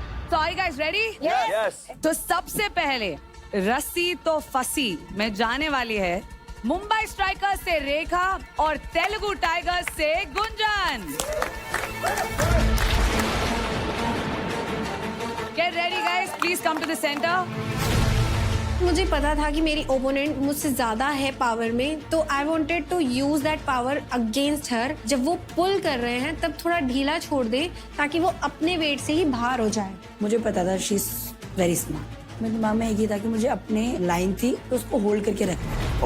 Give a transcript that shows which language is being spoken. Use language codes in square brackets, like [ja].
[en] तो are you guys ready? Yes. [hi] तो सबसे पहले रस्सी तो फंसी में जाने वाली है मुंबई स्ट्राइकर्स से रेखा और तेलुगु टाइगर्स से Gunjan. [en] Get ready guys, please come to the center. [hi] मुझे पता था कि मेरी ओपोनेंट मुझसे ज्यादा है पावर में तो [en] I wanted to use that power against her. [hi] जब वो पुल कर रहे हैं तब थोड़ा ढीला छोड़ दे ताकि वो अपने वेट से ही बाहर हो जाए. मुझे पता था [en] she is very smart [hi] मेरे दिमाग में एक ही था कि मुझे अपने लाइन थी तो उसको होल्ड करके रखना।